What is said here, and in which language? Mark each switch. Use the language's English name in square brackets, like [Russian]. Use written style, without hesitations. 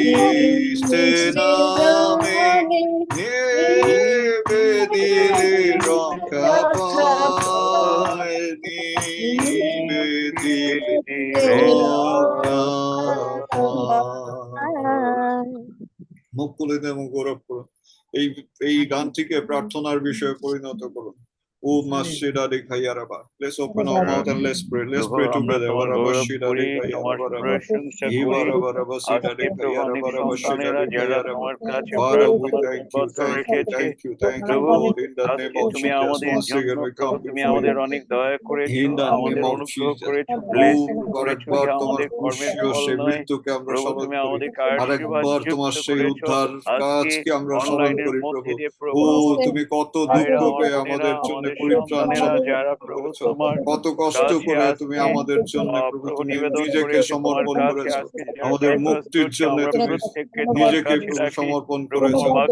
[Bangla] খ্রিস্টের নামে নিবেদিলে রক্ষা পায়, নিবেদিলে রক্ষা পায়। মুখ খুলে দেন এবং গৌরব করুন। এই গানটিকে প্রার্থনার বিষয়ে পরিণত করুন। ও মাসিদা রে খাইয়ারাবা। [English] Let's open our mouth and let's pray. Let's pray together. Waraba shida re খাইয়ারাবা। Ibaraba raba shida re খাইয়ারাবা raba shida re খাইয়ারাবা। Father, we thank you, thank you, thank you, thank you, Lord. In the name of Jesus, once again we come before you. In the name of Jesus. [Bangla] আরেকবার তোমার ক্রুশীয় সেই মৃত্যুকে আমরা স্মরণ করি, আরেকবার তোমার সেই উদ্ধার কাজকে আমরা স্মরণ করি প্রভু। ও তুমি কত দুঃখ পেয়ে আমাদের জন্য পরিত্রাণ করেছো, কত কষ্ট করে তুমি আমাদের জন্য প্রভু তুমি নিজেকে সমর্পণ করেছো, আমাদের মুক্তির জন্য তুমি নিজেকে প্রভু সমর্পণ করেছো।